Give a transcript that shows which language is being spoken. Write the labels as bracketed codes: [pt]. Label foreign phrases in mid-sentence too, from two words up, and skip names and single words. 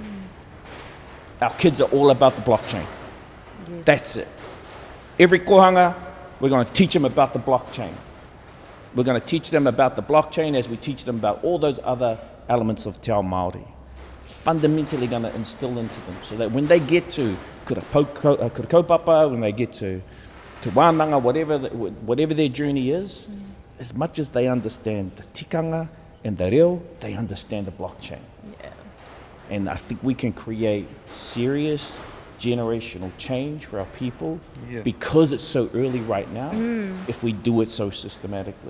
[en] Our kids are all about the blockchain. Yes. That's it. Every kohanga, we're going to teach them about the blockchain. We're going to teach them about the blockchain as we teach them about all those other elements of [mi] Te Ao Māori. [en] Fundamentally going to instill into them so that when they get to [mi] kura kaupapa, [en] when they get to wānanga, whatever their journey is, as much as they understand the tikanga and the reo, they understand the blockchain. Yeah. And I think we can create serious generational change for our people because it's so early right now, if we do it so systematically.